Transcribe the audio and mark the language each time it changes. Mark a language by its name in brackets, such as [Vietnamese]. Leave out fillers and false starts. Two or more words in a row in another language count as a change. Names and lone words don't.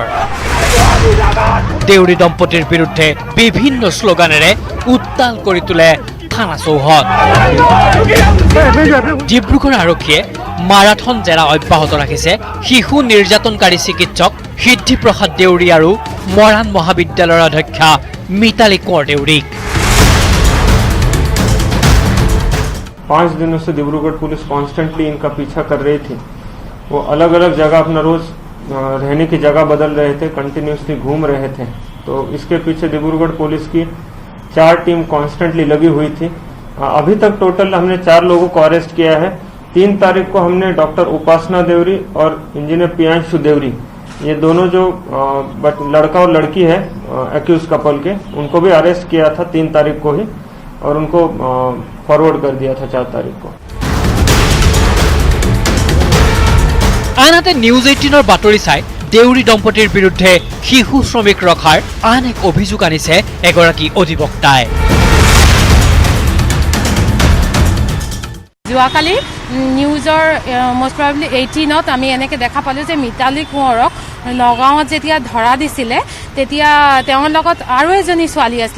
[Assamese] দেউৰী দম্পতীৰ বিৰুদ্ধে বিভিন্ন শ্লোগানেৰে উত্তাল কৰি তোলে থানা চৌহদ। ডিব্ৰুগড় আৰক্ষীয়ে মাৰাথন জেৰা অব্যাহত ৰাখিছে শিশু নিৰ্যাতনকাৰী চিকিৎসক সিদ্ধিপ্ৰসাদ দেউৰী আৰু মৰাণ মহাবিদ্যালয়ৰ অধ্যক্ষা মিতালী কোঁৱৰ দেউৰীক। [Hindi] 5 दिनों से डिब्रूगढ़ पुलिस कॉन्स्टेंटली इनका पीछा कर रही थी। वो अलग अलग जगह अपना रोज रहने की जगह बदल रहे थे, कंटिन्यूसली घूम रहे थे। तो इसके पीछे डिब्रूगढ़ पुलिस की 4 टीम कॉन्स्टेंटली लगी हुई थी। अभी तक टोटल हमने 4 लोगों को अरेस्ट किया है। 3 तारीख को हमने डॉक्टर उपासना देवरी और इंजीनियर प्रियांशु देवरी, ये दोनों जो लड़का और लड़की है [English] accused couple [Hindi] के, उनको भी अरेस्ट किया था 3 तारीख को ही और उनको फॉरवर्ड कर दिया था 4 तारीख को। [Assamese] আনহাতে নিউজ 18ৰ বাতৰি চাই দেউৰী দম্পতীৰ বিৰুদ্ধে শিশু শ্ৰমিক ৰখাৰ আন এক অভিযোগ আনিছে এগৰাকী অধিবক্তাই। যোৱাকালি নিউজৰ [English] most probably [Assamese] 18ত আমি এনেকৈ দেখা পালোঁ যে মিতালী কোঁৱৰক নগাঁৱত যেতিয়া ধৰা দিছিলে তেতিয়া তেওঁৰ লগত আৰু এজনী ছোৱালী আছিলে।